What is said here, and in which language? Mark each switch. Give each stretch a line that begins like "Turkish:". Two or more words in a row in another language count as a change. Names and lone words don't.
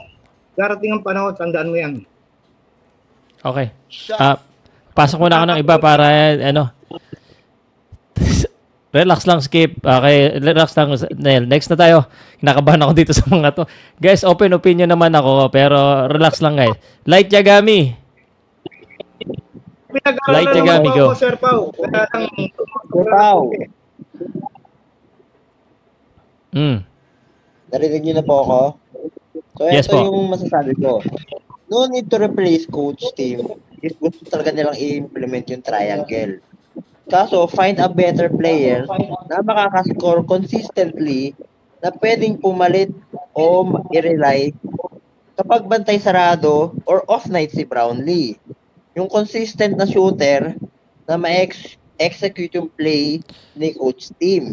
Filipino: Darating ang panahon, tandaan mo yan. Okay. Pasok muna ako ng iba para relax lang, Skip. Okay, relax lang, Nel. Next na tayo. Kinakabahan ako dito sa mga to. Guys,
English: open opinion
Filipino: naman ako, pero relax lang, guys. Light Yagami. Light Yagami, go. Sir Pau. Narinig niyo na po ako? So, Yes, ito po. yung masasabi ko.
English: No need to replace coach team if
Filipino: gusto talaga nilang i-implement yung
English: triangle.
Filipino: Kaso,
English: find a better player
Filipino: na makakascore consistently na pwedeng pumalit o i-rely kapag bantay sarado or off-night si Brownlee. Yung consistent na shooter na ma-execute yung play ni coach team.